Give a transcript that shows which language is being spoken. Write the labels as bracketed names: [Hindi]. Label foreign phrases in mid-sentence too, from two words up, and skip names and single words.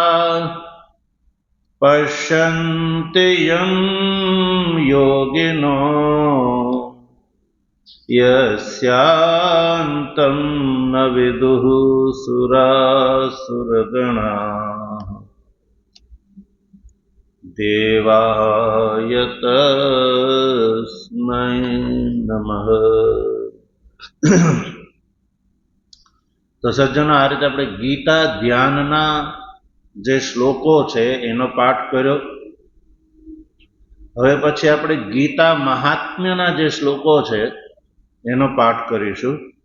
[Sanskrit] पश्यन्ति यं योगिनो यस्यान्तं न विदुः सुरासुरगणाः देवाय तस्मै नमः। [Gujarati] તો સજ્જનો, આ રીતે આપણે ગીતા ધ્યાનના જે શ્લોકો છે એનો પાઠ કર્યો. હવે પછી આપણે ગીતા મહાત્મ્યના જે શ્લોકો છે એનો પાઠ કરીશું.